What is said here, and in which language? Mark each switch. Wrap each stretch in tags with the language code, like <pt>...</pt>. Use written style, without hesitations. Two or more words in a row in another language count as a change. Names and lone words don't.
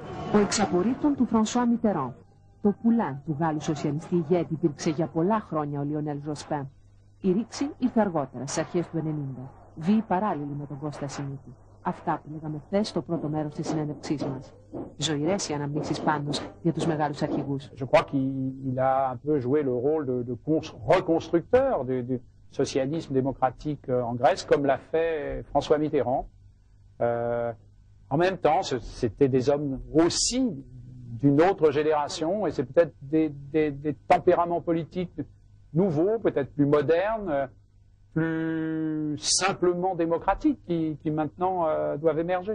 <el>Ο εξαπορρίπτων του Φρανσουά Μιτεράν. Το πουλάν του Γάλλου σοσιαλιστή ηγέτη υπήρξε για πολλά χρόνια ο Λιονέλ Ζοσπέν. Η ρήξη ήρθε αργότερα, στις αρχές του 90. Βίοι παράλληλοι με τον Κώστα Σιμίτη. Αυτά που λέγαμε χθες στο πρώτο μέρος της συνέντευξής μας. Ζωηρές οι αναμνήσεις πάντως για τους μεγάλους αρχηγούς.</el> <fr>Je crois qu'il a un peu joué le rôle de reconstructeur du socialisme démocratique en Grèce, comme l'a fait François Mitterrand. En même temps, c'était des hommes aussi d'une autre génération, et c'est peut-être des tempéraments politiques nouveaux, peut-être plus modernes, plus simplement démocratiques, qui maintenant doivent émerger.</fr>